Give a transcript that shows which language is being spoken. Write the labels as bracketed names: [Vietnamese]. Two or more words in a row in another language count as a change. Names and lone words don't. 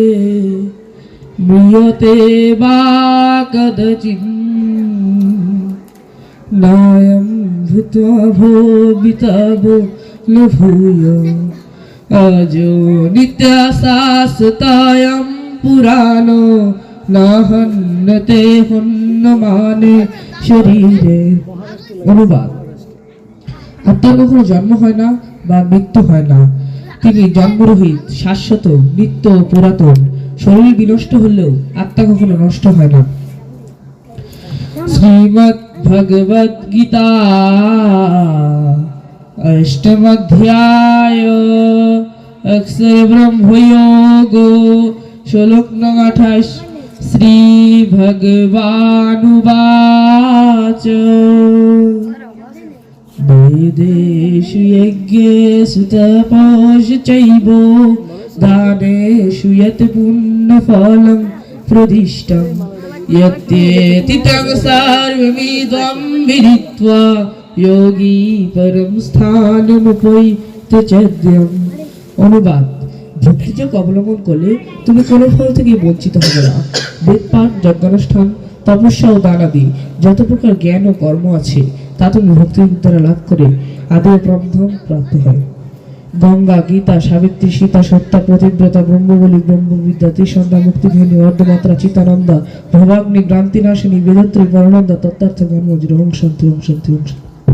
[Sanskrit] म्रियते वा कदाचित् नायं भूत्वा भवितव्यो न भूयः अजो नित्यशाश्वतोऽयं पुराणो न हन्यते हन्यमाने শরীরে। [Bangla] অনুবাদ: আত্মার কখনো জন্ম হয় না বা মৃত্যু হয় না, তিনি জন্মরহিত, শাশ্বত, নিত্য, পুরাতন। শরীর বিনষ্ট হলেও আত্মা কখনো নষ্ট হয় না। শ্রীমদ্ ভগবদ গীতা অষ্টম অধ্যায় অক্ষর ব্রহ্মযোগ শ্লোক নং 28। [Sanskrit] श्री भगवानुवाच वेदेषु यज्ञेषु तपस्सु चैव दानेषु यत् पुण्यफलं प्रदिष्टं यत्तेति तं सर्वमिदं विदित्वा योगी परं स्थानमुपैति चैद्यम्। [Bangla] অনুবাদ: ভক্তিযোগ অবলম্বন করলে তুমি কোনো ফল থেকে বঞ্চিত হবে না। বেদপাঠ, যজ্ঞানুষ্ঠান, তপস্যা ও দানাদি যত প্রকার জ্ঞান ও কর্ম আছে তা তুমি ভক্তির দ্বারা লাভ করে আদি ব্রহ্ম প্রাপ্ত হয়। [Sanskrit] গঙ্গা, গীতা, সাবিত্রী, সীতা, সত্যা, প্রতিব্রতা, ব্রহ্মবলী, ব্রহ্মবিদ্যা, ত্রিসন্ধ্যা, মুক্তিঘেনী, অর্ধমাত্রা, চিতানন্দা, ভবাগ্নি, ভ্রান্তিনাশিনী, বেদত্রী, পরনন্দা, তত্ত্বার্থ, ধর্ম, ওম শান্তি, ওম শান্তি, ওম শান্তি।